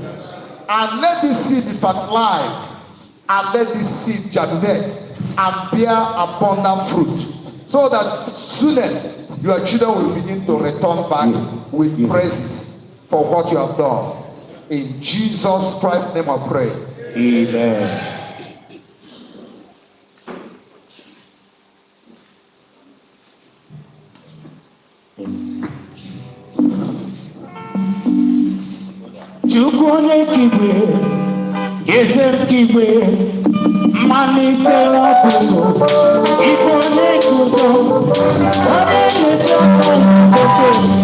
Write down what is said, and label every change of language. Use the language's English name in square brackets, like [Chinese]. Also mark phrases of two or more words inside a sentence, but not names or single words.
[English] And let this seed be fertilized. And let this seed germinate and bear abundant fruit. So that soonest your children will begin to return back with praises for what you have done. In Jesus Christ's name I pray. Amen. Chukwone kiwe, yeser kiwe, malite wakuno, ikone kudo, wane lechaka kose,